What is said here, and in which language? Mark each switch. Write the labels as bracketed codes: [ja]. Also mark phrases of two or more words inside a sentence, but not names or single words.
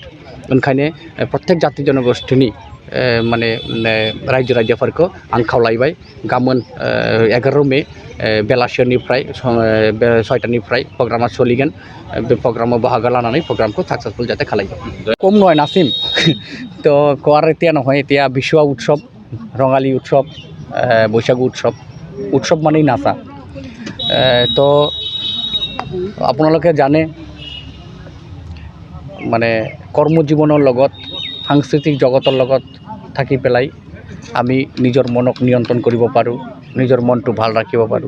[brx] ओंखायनो प्रत्येक जाति जनगोष्ठीनि माने रायजो राजाफोरखौ आं खावलायबाय गाबोन 11 मे बेलासिनिफ्राय 6टानिफ्राय प्रग्रामा सोलिगोन। बे प्रग्रामाव बाहागो लानानै प्रग्रामखौ साक्सेसफुल जाते खालायो। [as] कम नয় নাচিম তো কোৱাৰ এতিয়া নহয়, এতিয়া বিশ্বৱা উৎসৱ, ৰঙালী উৎসৱ, বৈশাগু উৎসৱ মানেই নাচা। তো আপোনালোকে জানে মানে কৰ্মজীৱনৰ লগত সাংস্কৃতিক জগতৰ লগত থাকি পেলাই আমি নিজৰ মনক নিয়ন্ত্ৰণ কৰিব পাৰোঁ, নিজৰ মনটো ভাল ৰাখিব পাৰোঁ।